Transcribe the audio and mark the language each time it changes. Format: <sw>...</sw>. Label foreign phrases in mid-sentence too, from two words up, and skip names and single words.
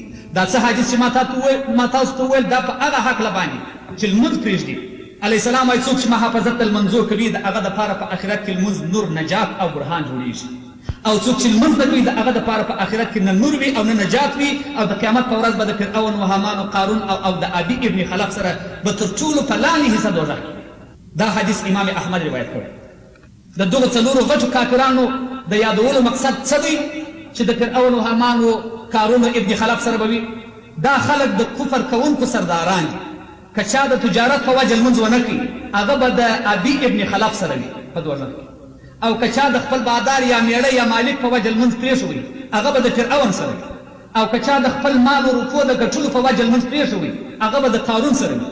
<ps>دا څه حدیث چې ما تاسو ته وویل دا په هغه هکله باندې چې لمونځ پرېږدي.</ps> <ar>علیه السلام</ar> <ps>وایي څوک چې محافظت د لمنځو کوي د هغه دپاره په آخرت کې لمونځ نور نجات او برهان جوړېږي، او څوک چې لمونځ نه کوي د هغه دپاره په آخرت کې نه نور وي او نه نجات وي، او د قیامت په ورځ به د فرعون و هامان و قارون او د ابي ابن خلف سره به تر ټولو په لاندې حصه دوزخ. دا حدیث امام احمد روایت کړی. د دغو څلورو غټو کافرانو د یادولو مقصد څه دی چې د فرعون و هامان و قارون و ابن خلف سره به وي؟ دا خلک د کفر کوونکو سرداران دي. که چا د تجارت په وجه لمونځ ونه کړي، هغه به د ابي ابن خلف سره وي په دوزخ کې. او که چا د خپل بادار یا میړه یا مالک په وجه لمونځ پرېښوي، هغه به د فرعون سره وي. او که چا د خپل مال و روپو د ګټلو په وجه لمونځ پرېښوي، هغه به د قارون سره وي.</ps>